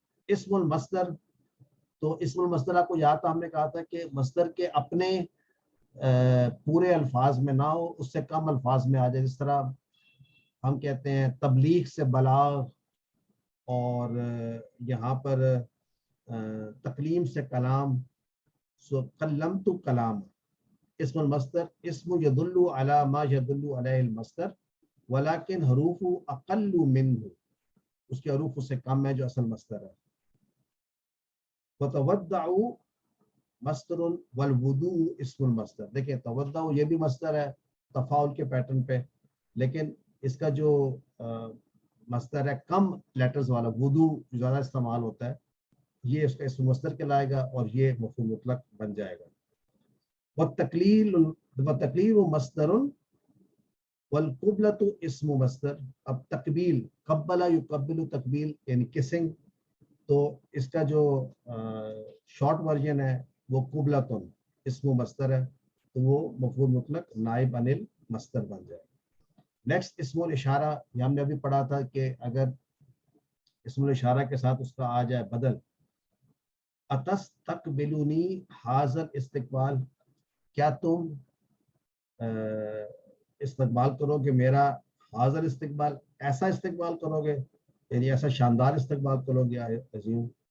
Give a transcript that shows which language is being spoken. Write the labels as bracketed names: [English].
[Urdu] اسم المصدر، تو اسم المصدر آپ کو یاد تھا ہم نے کہا تھا کہ مصدر کے اپنے پورے الفاظ میں نہ ہو، اس سے کم الفاظ میں آ جائے. جس طرح ہم کہتے ہیں تبلیغ سے بلاغ، اور یہاں پر تکلیم سے کلام، سو کلمت کلام. [Arabic] اسم المصدر اسم يدل على ما يدل عليه المصدر ولكن حروف اقل منه، [Urdu] اس کے حروف اس سے کم ہے جو اصل مصدر ہے. [Arabic] وتودع مصدر والوضوء اسم المصدر، [Urdu] دیکھیں تودع یہ بھی مصدر ہے تفاعل کے پیٹرن پہ، لیکن اس کا جو مصدر ہے کم لیٹرز والا، وضوء زیادہ استعمال ہوتا ہے، یہ اس کا اسم مصدر کہلائے گا اور یہ مفعول مطلق بن جائے گا. [Arabic] وتقلیل مصدر والقبلۃ اسم مصدر. [Urdu] اب تقبیل، قبل یقبل تقبیل یعنی کسنگ، تو اس کا جو شارٹ ورژن ہے وہ قبلۃ اسم مصدر ہے، تو وہ مفعول مطلق نائب عن المصدر بن جائے. نیکسٹ اسم الاشارہ، یہ ہم نے ابھی پڑھا تھا کہ اگر اسم الاشارہ کے ساتھ اس کا آ جائے بدل، [Arabic] اتستقبلونی حاضر استقبال، [Urdu] کیا تم استقبال کرو گے میرا حاضر استقبال، ایسا استقبال کرو گے، یعنی ایسا شاندار استقبال کرو گے عظیم.